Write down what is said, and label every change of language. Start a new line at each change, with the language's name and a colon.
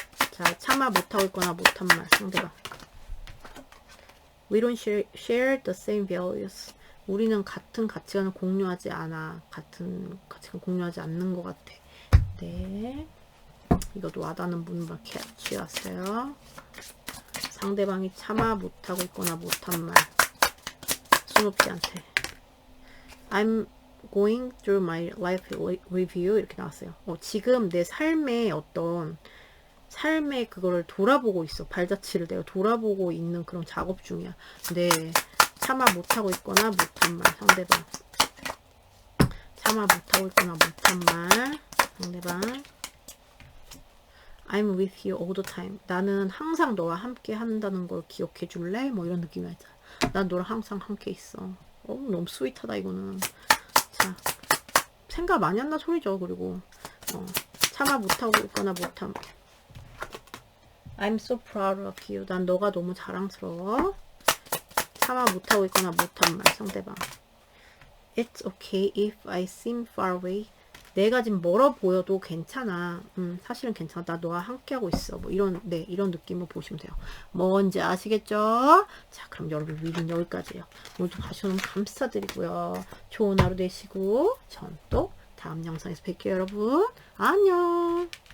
Korean: 자, 차마 못하고 있거나 못한 말. 상대방.
English: We don't share the same values.
Korean: 우리는 같은 가치관을 공유하지 않아. 같은 가치관 공유하지 않는 것 같아. 네. 이것도 와닿는 분만 취했어요. 상대방이 차마 못하고 있거나 못한 말. 스누피한테.
English: I'm going through my life review.
Korean: 이렇게 나왔어요. 지금 내 삶의 삶의 그거를 돌아보고 있어. 발자취를 내가 돌아보고 있는 그런 작업 중이야. 네. 차마 못하고 있거나 못한 말. 상대방. 차마 못하고 있거나 못한 말. 상대방.
English: I'm with you all the time.
Korean: 나는 항상 너와 함께 한다는 걸 기억해 줄래? 뭐 이런 느낌이 있잖아. 난 너랑 항상 함께 있어. 너무 스윗하다 이거는. 자, 생각 많이 한다 소리죠. 그리고 차마 못하고 있거나 못함.
English: I'm so proud of you.
Korean: 난 너가 너무 자랑스러워. 차마 못하고 있거나 못한 말. 상대방.
English: It's okay if I seem far away.
Korean: 내가 지금 멀어 보여도 괜찮아. 사실은 괜찮아. 나 너와 함께하고 있어. 뭐 이런 느낌으로 보시면 돼요. 뭔지 아시겠죠? 자, 그럼 여러분 리딩 여기까지예요. 오늘도 봐주셔서 너무 감사드리고요. 좋은 하루 되시고 전 또 다음 영상에서 뵐게요, 여러분. 안녕.